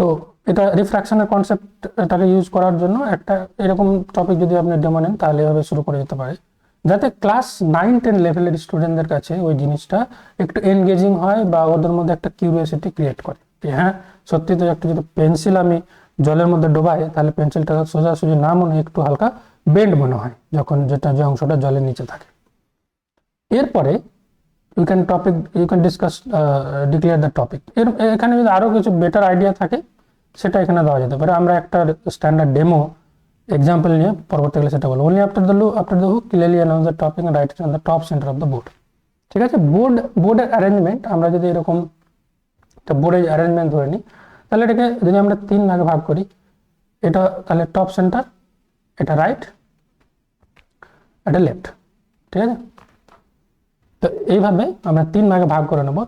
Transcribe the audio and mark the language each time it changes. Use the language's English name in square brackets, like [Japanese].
[Bangla] তো এটা রিফ্র্যাকশনের কনসেপ্টটাকে ইউজ করার জন্য একটা এরকম টপিক যদি আপনি ডেমো নেন তাহলে এভাবে শুরু করে যেতে পারে, যাতে ক্লাস 9-10 লেভেলের স্টুডেন্টদের কাছে ওই জিনিসটা একটু এনগেজিং হয় বা ওদের মধ্যে একটা কিউরিওসিটি ক্রিয়েট করে যে হ্যাঁ সত্যি তো একটা যদি পেন্সিল আমি জলের মধ্যে ডোবাই তাহলে পেন্সিলটা সোজাসুজি না মনে একটু হালকা বেন্ড মনে হয় যখন যে অংশটা জলের নিচে থাকে। [English] এরপরে you can discuss declare the topic. [Bangla] এখানে যদি আরো কিছু বেটার আইডিয়া থাকে সেটা এখানে দেওয়া যেতে পারে। আমরা একটা স্ট্যান্ডার্ড ডেমো এক্সাম্পল নিয়ে পরবর্তীকালে সেটা বলবো। [English] only after the hook clearly announce the topic and write it on the top center of the board। [Bangla] ঠিক আছে, বোর্ডের অ্যারেঞ্জমেন্ট আমরা যদি এরকম একটা বোর্ডের অ্যারেঞ্জমেন্ট ধরে নিই তাহলে এটাকে যদি আমরা 3 ভাগে ভাগ করি, এটা তাহলে টপ সেন্টার, এটা রাইট, এটা লেফট। ঠিক আছে, তো এইভাবে আমরা 3 ভাগে ভাগ করে নেব।